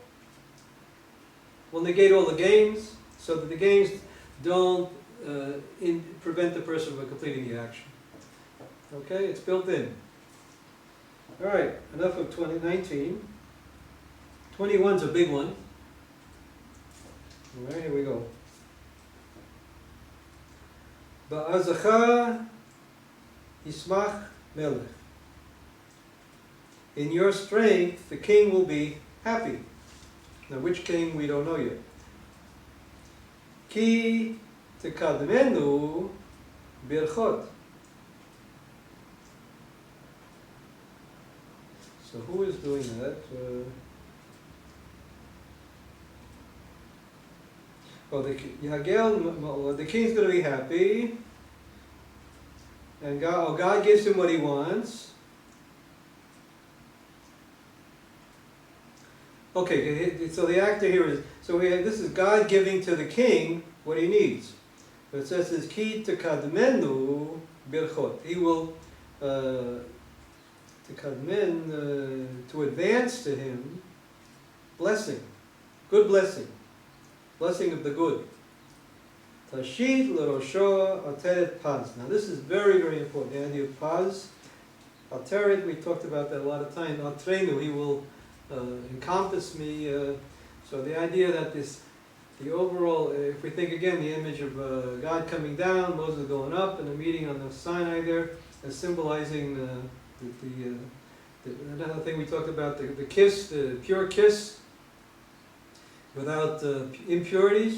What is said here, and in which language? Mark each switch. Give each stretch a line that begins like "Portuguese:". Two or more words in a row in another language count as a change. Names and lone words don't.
English: We'll negate all the games so that the games don't prevent the person from completing the action. Okay, it's built in. All right, enough of 2019. 21's a big one. All right, here we go.
Hebrew: בעזך ישמח מלך.
English: In your strength, the king will be happy. Now, which king, we don't know yet.
Hebrew: כי תקדמנו ברכות.
English: So who is doing that? The king's going to be happy, and God gives him what he wants. Okay, so the actor here is, this is God giving to the king what he needs. But it says,
Hebrew: כי תקדמנו ברכות.
English: He will to advance to him blessing, good blessing of the good.
Hebrew: תשית לראשו עטרת פז.
English: Now this is very, very important. The idea of
Hebrew: פז, עטרת,
English: we talked about that a lot of times. Atrenu, he will encompass me. So the idea that the overall, if we think again, the image of God coming down, Moses going up, and a meeting on the Sinai there, as symbolizing another thing we talked about, the kiss, the pure kiss, without impurities.